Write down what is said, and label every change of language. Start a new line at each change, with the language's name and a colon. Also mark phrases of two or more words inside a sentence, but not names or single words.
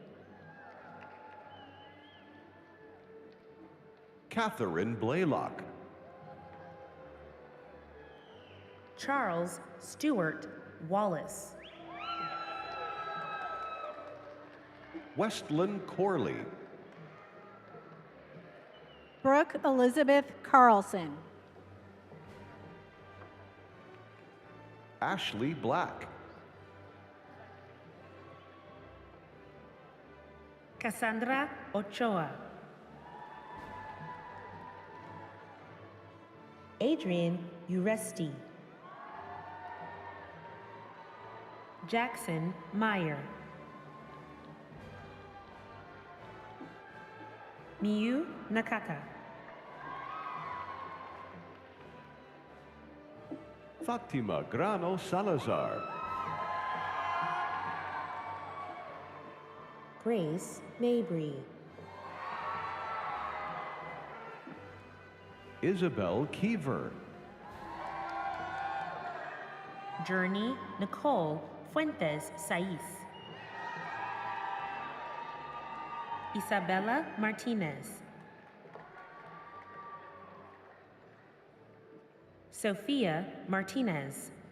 English: Catherine Blaylock. Charles Stewart Wallace. Westland Corley. Brooke Elizabeth Carlson. Ashley Black. Cassandra Ochoa. Adrian Uresti. Jackson Meyer. Miyu Nakata. Fatima Grano Salazar. Grace Mabry. Isabel Kiever. Journey Nicole Fuentes Saiz. Isabella Martinez. Sophia Martinez.